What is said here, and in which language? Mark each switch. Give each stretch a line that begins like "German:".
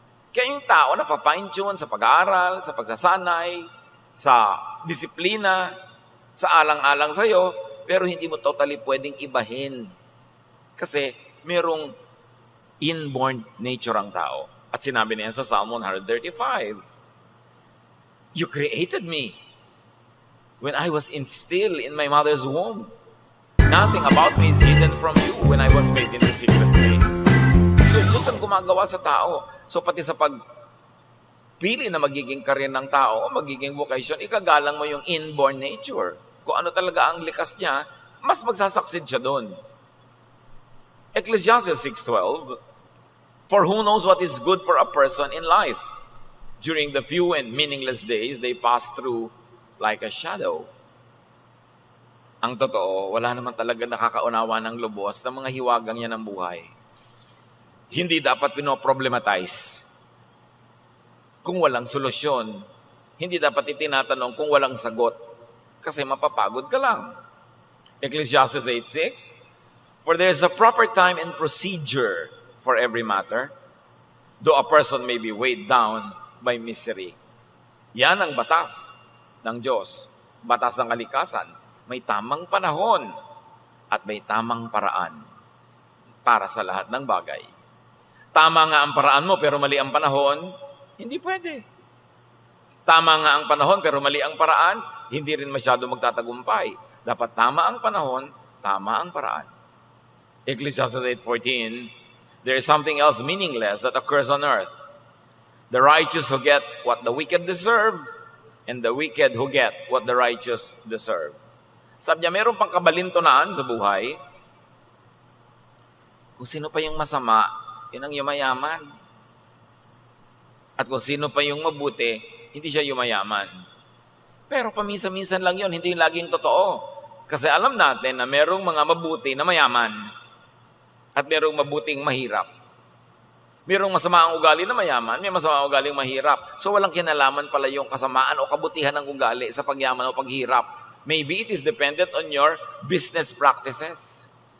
Filipino: Kaya yung tao nafa-fine-tune sa pag-aaral, sa pagsasanay, sa disiplina, sa alang-alang sa'yo, pero hindi mo totally pwedeng ibahin. Kasi merong inborn nature ang tao. At sinabi niya sa
English: Psalm 135, You created me when I was still in my mother's womb. Nothing about me is hidden from you when I was made in the secret place.
Filipino: So, Diyos ang gumagawa sa tao. So, pati sa pagpili na magiging career ng tao, magiging vocation, ikagalang mo yung inborn nature. Kung ano talaga ang likas niya, mas magsasaksid siya doon.
English: Ecclesiastes 6:12, For who knows what is good for a person in life? During the few and meaningless days, they pass through like a shadow.
Filipino: Ang totoo, wala naman talaga nakakaunawa ng lubos ng mga hiwagang yan ng buhay. Hindi dapat pinoproblematize kung walang solusyon. Hindi dapat itinatanong kung walang sagot. Kasi mapapagod ka lang.
English: Ecclesiastes 8:6, For there is a proper time and procedure for every matter, though a person may be weighed down by misery.
Filipino: Yan ang batas ng Diyos. Batas ng kalikasan. May tamang panahon at may tamang paraan para sa lahat ng bagay. Tama nga ang paraan mo pero mali ang panahon, hindi pwede. Tama nga ang panahon pero mali ang paraan, hindi rin masyado magtatagumpay. Dapat tama ang panahon, tama ang paraan.
English: Ecclesiastes 8:14, There is something else meaningless that occurs on earth. The righteous who get what the wicked deserve, and the wicked who get what the righteous deserve.
Filipino: Sabi niya, meron pang kabalintunaan sa buhay. Kung sino pa yung masama, yun ang yumayaman. At kung sino pa yung mabuti, hindi siya yumayaman. Pero paminsan-minsan lang yun, hindi laging totoo. Kasi alam natin na merong mga mabuti na mayaman at merong mabuting mahirap. Merong masama ang ugali na mayaman, may masama ang ugali mahirap. So walang kinalaman pala yung kasamaan o kabutihan ng ugali sa pagyaman o paghirap.
English: Maybe it is dependent on your business practices.